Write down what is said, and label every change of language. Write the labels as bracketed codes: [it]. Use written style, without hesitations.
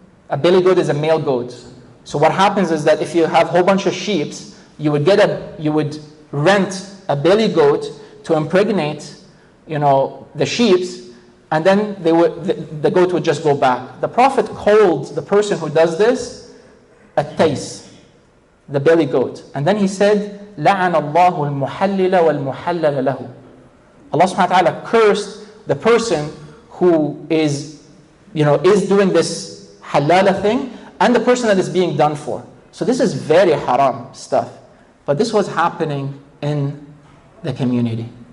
[en] A billy goat is a male goat. So what happens is that if you have a whole bunch of sheep, you would rent a billy goat to impregnate, the sheep, and then the goat would just go back. The Prophet called the person who does this at-tays, the belly goat. And then he said, [ar] لَعَنَ اللَّهُ الْمُحَلِّلَ وَالْمُحَلَّلَ لَهُ. [en] Allah subhanahu wa ta'ala cursed the person who is doing this halala thing and the person that is being done for. So this is very haram stuff. But this was happening in the community.